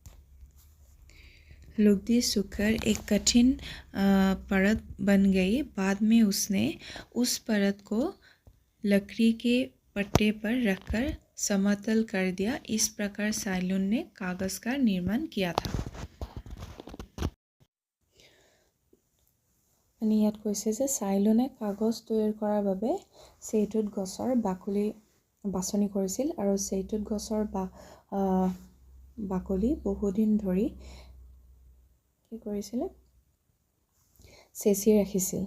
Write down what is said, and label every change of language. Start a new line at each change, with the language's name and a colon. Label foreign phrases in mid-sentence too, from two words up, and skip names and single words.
Hindi: लुगदी सूखकर एक कठिन परत बन गई। बाद में उसने उस परत को लकड़ी के पट्टे पर रखकर समतल कर दिया। इस प्रकार साइलुन ने कागज का निर्माण किया था।
Assamese: ইয়াত কৈছে যে সাইলুনে কাগজ তৈয়াৰ কৰাৰ বাবে চেইটুত গছৰ বাকলি বাছনি কৰিছিল আৰু চেইটুত গছৰ বাকলি বহুদিন ধৰি কি কৰিছিল চেঁচি ৰাখিছিল।